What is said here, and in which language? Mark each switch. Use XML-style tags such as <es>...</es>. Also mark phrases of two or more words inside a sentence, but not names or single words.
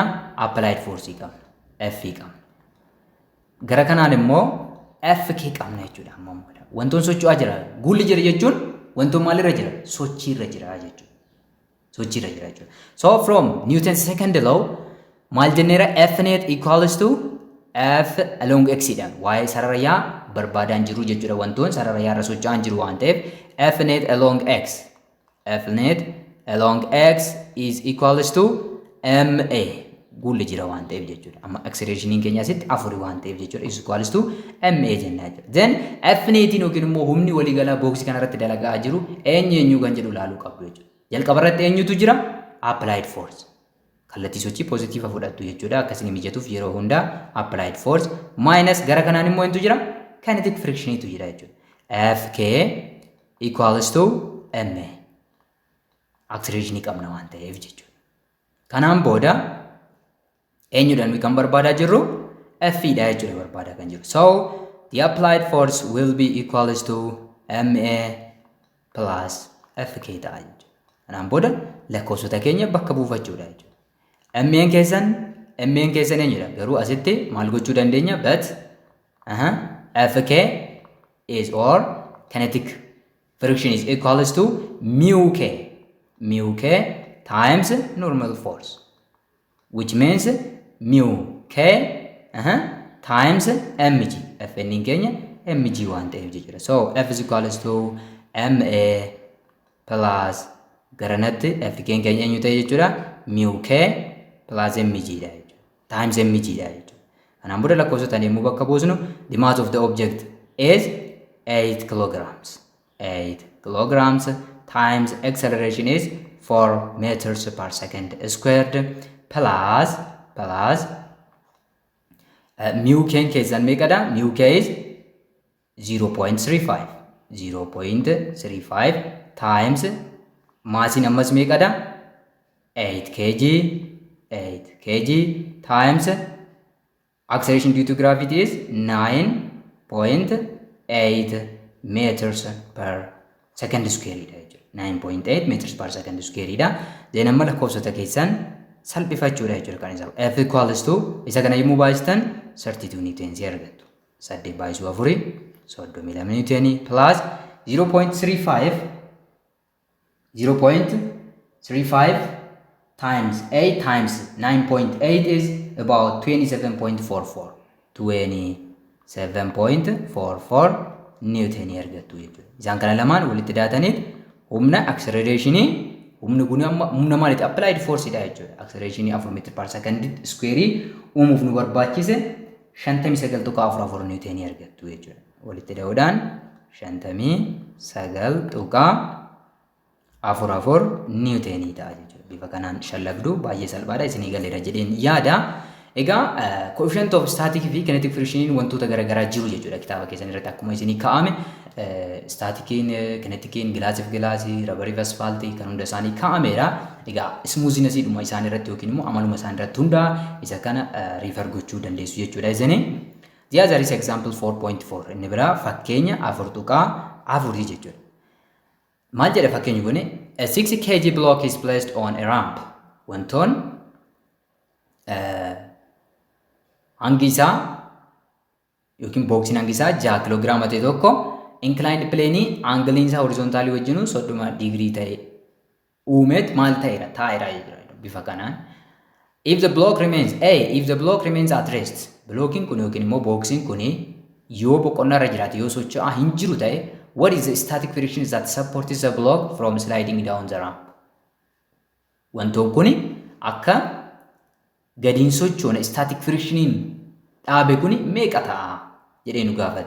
<en>Applied force</en> <om>qabna. F qabna. Gara kanaan immoo FK qabna jechuudha. Wantoon socho'aa jira. Guulli jira jechuun wantoon maalirra jira? Sochiirra jira jechuudha. Sochiirra jira jechuudha.</om> <en>So from Newton's second law</en> <om>maal jenneera?</om> <en>F net equals to F along x</en> <om>dhaan waa'ee sarara yaa barbaadaan jiru jechuudha. Wantoon sarara yaarra socho'aan jiru waan ta'eef</om> <en>F net along x is equals to ma</en> <om>guulli jira waan ta'eef jechuudha. Amma accelerationin keenya asitti 4 waan ta'eef jechuudha.</om> <en>Is equals to ma</en> <om>jennaa jechuudha. Then F netiin yookiin immoo humni waliigalaa booksii kanarratti dalagaa jiru eenyu kan jedhu ilaaluu qabdu jechuudha. Jalqaba irratti eenyutu jira?</om> <en>Applied force.</en> <om>Kallattii sochii positiiva fudhattu jechuudha. Akkasiin mijatuuf yeroo hundaa</om> <en>applied force minus</en> <om>gara kanaan immoo eenyutu jira? Kinetic frictionitu jira jechuudha.</om> <en>Fk equals to ma.</en> <om>Acceleration qabna waan ta'eef jechuudha. Kanaan booda eenyudhaan kan barbaadaa jirru? F dha jechuudha barbaadaa kan jiru.</om> <en>So the applied force will be equals to ma plus Fk</en> <om>ta'a jechuudha. Kanaan booda lakkoofsota keenya bakka buufachuudha jechuudha. Mmeen keessan eenyudha? Garuu asitti maal gochuu dandeenya?</om> <en>But Fk is or kinetic friction is equals to mu k times normal force, which means mu k times mg.</en> <om>Fn keenya mg waan ta'eef jechuudha.</om> <en>So F is equals to ma plus</en> <om>garanatti F keenya eenyu ta'e jechuudha?</om> <en>Mu k plus mg</en> <om>dha jechuudha. Times mg dha jechuudha. Kanaan booda lakkoofsotaan yommuu bakka buusnu</om> <en>the mass of the object is 8 kilograms. 8 kilograms times acceleration is 4 meters per second squared plus mu k</en> <om>keessan meeqadha?</om> <en>Mu k is 0.35.</en> <om>0.35 times maasiin ammas meeqadha?</om> <en>8 kg. 8 kg times acceleration due to gravity is 9.8 meters per second square. 9.8 meters per second square.</en> <om>Then amma lakkoofsota keessan salphifachuudha jechuudha kan isaa. F equals to isa kana yommuu baay'istan 32 newtons argattu.</om> <en>8 baay'isuu 4 32 newtons plus 0.35 times 8 times 9.8 is about 27.44.</en> <om>27.44 newton argattu jechuudha. Isaan kana lamaan walitti daataniit humna acceleration humni kun amma humna maalitti</om> <en>applied force</en> <om>dha jechuudha. Acceleration 4 meter per second square uumuuf nu barbaachise 59.44 newton argattu jechuudha. Walitti daa'uudhaan 59.44 newton ta'a jechuudha. Bifa kanaan shallagduu baay'ee salphaadha isinii galeera jedheen yaada. Egaa</om> <en>coefficient of static</en> <om>fi kinetic friction wantoota garaagaraa jiru jechuudha kitaaba keessan irratti akkuma isinii kaa'ame. Statikiin, kinetikiin, gilaasiif gilaasii, rabariif asfaaltii kan hunda isaanii kaa'ameera. Egaa smoothiness dhuma isaan irratti yookiin immoo amaluma isaan irratti hundaa isa kana refer gochuu dandeessu jechuudha isini.</om> <en>The other is example 4.4.</en> <om>Inni biraa fakkeenya 4.4 jechuudha. Maal jedha fakkeenyi kun?</om> <en>A 6 kg block is placed on a ramp.</en> <om>Wantoon hangi isaa yookiin booksiin hangi isaa 6 kiloogiraama ta'e tokko</om> <en>inclined plane</en> <om>angle isaa horizontally wajjinu 30 degree ta'e uumeet maal ta'eera taa'eera jechuudha bifa kanaan.</om> <en>If the block remains at rest,</en> <om>blocking kun yookiin immoo booksiin kun yoo boqonnaa irra jiraate yoo socho'aa hin jiru ta'e,</om> <en>what is the static friction that supports the block from sliding down the ramp?</en> <om>Wantoon kun akka gadiin sochoona static frictioniin dhaabe kun meeqa ta'a jedhee nu gaafate.</om>